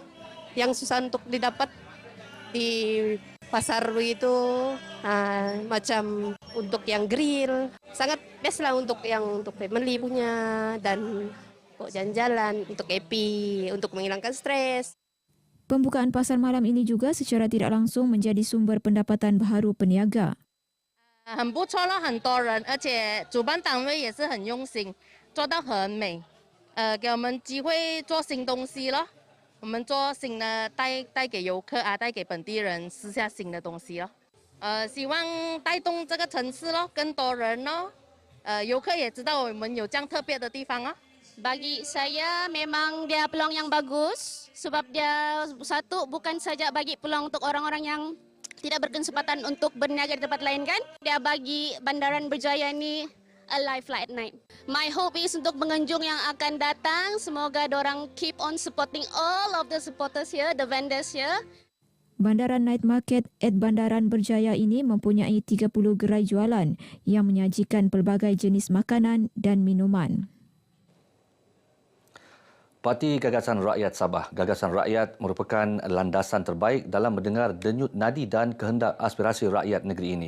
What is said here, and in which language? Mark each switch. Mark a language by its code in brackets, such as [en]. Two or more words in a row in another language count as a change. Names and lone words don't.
[ms] Yang susah untuk didapat di pasar begitu, macam untuk yang grill, sangat best lah untuk family punya dan jalan-jalan, untuk happy, untuk menghilangkan stres. Pembukaan pasar malam ini juga secara tidak langsung menjadi sumber pendapatan baharu peniaga. [zh] 很不错了，很多人，而且主办单位也是很用心，做到很美，给我们机会做新东西了。我们做新的带给游客带给本地人试下新的东西咯。希望带动这个城市咯，更多人咯。游客也知道我们有这样特别的地方哦。 [ms] Bagi saya memang dia peluang yang bagus sebab dia satu bukan saja bagi peluang untuk orang-orang yang tidak berkesempatan untuk berniaga di tempat lain kan. Dia bagi Bandaran Berjaya ni [en] a life like at night. My hope is [ms] untuk pengunjung yang akan datang, semoga dorang [en] keep on supporting all of the supporters here, the vendors here. [ms] Bandaran Night Market at Bandaran Berjaya ini mempunyai 30 gerai jualan yang menyajikan pelbagai jenis makanan dan minuman. Parti Gagasan Rakyat Sabah. Gagasan Rakyat merupakan landasan terbaik dalam mendengar denyut nadi dan kehendak aspirasi rakyat negeri ini.